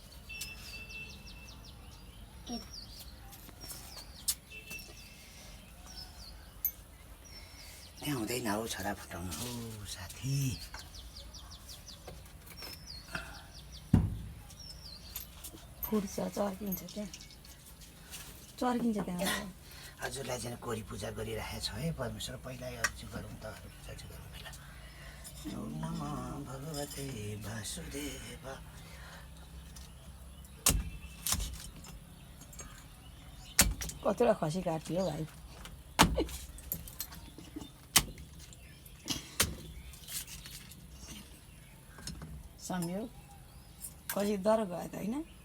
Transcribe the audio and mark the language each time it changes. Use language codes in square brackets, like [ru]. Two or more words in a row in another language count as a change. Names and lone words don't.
[ne] त्यहाँ हुँदैन हौ छोरा फुटाउनु हौ साथी। फुट्छ, चर्किन्छ, त्यहाँ चर्किन्छ त्यहाँ। हजुरलाई चाहिँ कोरी पूजा गरिरहेको छ है परमेश्वर। पहिला अरू गरौँ त, अरू पूजा चाहिँ गरौँ पहिला। [sa] ओम नमो भगवते वासुदेव। [ne] कतिवटा खसी काट्यो हौ भाइ। सम्झ्यौ खसी डर गयो त होइन?